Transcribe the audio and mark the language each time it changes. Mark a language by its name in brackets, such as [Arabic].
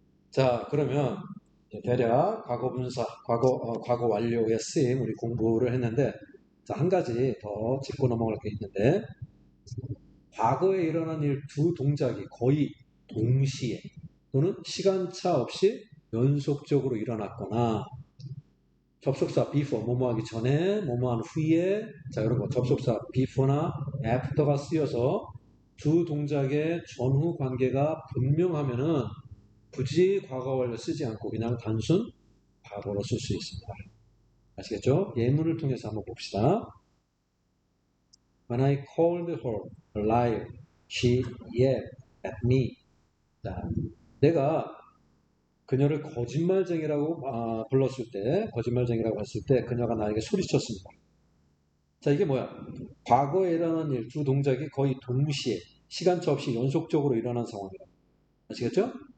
[Korean] 자, 그러면 대략 과거분사, 과거 완료의 쓰임 우리 공부를 했는데 자, 한 가지 더 짚고 넘어갈 게 있는데 과거에 일어난 일 두 동작이 거의 동시에 또는 시간차 없이 연속적으로 일어났거나 접속사 before 뭐뭐 하기 전에 뭐뭐 한 후에 자 이런 거 접속사 before나 after가 쓰여서 두 동작의 전후 관계가 분명하면은 굳이 과거 완료 쓰지 않고 그냥 단순 과거로 쓸 수 있습니다. 아시겠죠? 예문을 통해서 한번 봅시다. [English] When I called her a liar, she yelled at me. [Korean] 자, 내가 그녀를 거짓말쟁이라고 불렀을 때, 거짓말쟁이라고 했을 때 그녀가 나에게 소리쳤습니다. 자, 이게 뭐야? 과거에 일어난 일, 두 동작이 거의 동시에 시간차 없이 연속적으로 일어난 상황이다. 아시겠죠?